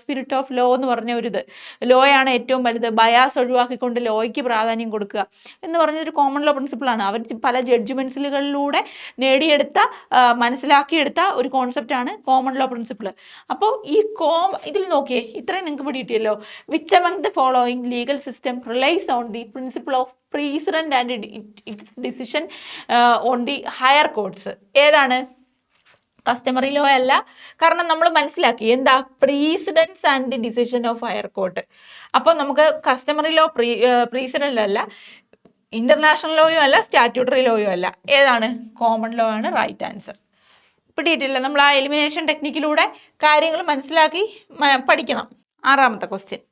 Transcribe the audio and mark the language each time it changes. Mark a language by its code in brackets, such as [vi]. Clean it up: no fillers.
[ml] Spirit of law എന്ന് പറഞ്ഞ ഒരിത്, ലോയാണ് ഏറ്റവും വലുത്, ബയാസ് ഒഴിവാക്കിക്കൊണ്ട് ലോയ്ക്ക് പ്രാധാന്യം കൊടുക്കുക എന്ന് പറഞ്ഞൊരു കോമൺ ലോ പ്രിൻസിപ്പിളാണ്. അവർ പല ജഡ്ജ്മെൻറ്റ്സുകളിലൂടെ നേടിയെടുത്ത, മനസ്സിലാക്കിയെടുത്ത ഒരു കോൺസെപ്റ്റാണ് കോമൺ ലോ പ്രിൻസിപ്പിൾ. അപ്പോൾ ഈ ഇതിൽ നോക്കിയേ, ഇത്രയും നിങ്ങൾക്ക് പിടിയിട്ടിയല്ലോ. [en] Which among the following legal system relies on the principle of precedent and its decision on the higher courts? [ml] ഏതാണ്? കസ്റ്റമറി ലോ അല്ല. കാരണം നമ്മൾ മനസ്സിലാക്കി എന്താ, [en] Precedence and the decision of higher court. [ml] അപ്പോൾ നമുക്ക് കസ്റ്റമറി ലോ പ്രീസിഡൻ്റ് അല്ല, ഇന്റർനാഷണൽ ലോയും അല്ല, സ്റ്റാറ്റ്യൂട്ടറി ലോയും അല്ല. ഏതാണ്? കോമൺ ലോ ആണ് റൈറ്റ് ആൻസർ. പിടിയിട്ടില്ല? നമ്മൾ ആ എലിമിനേഷൻ ടെക്നിക്കിലൂടെ കാര്യങ്ങൾ മനസ്സിലാക്കി പഠിക്കണം. 6ാമത്തെ ക്വസ്റ്റ്യൻ.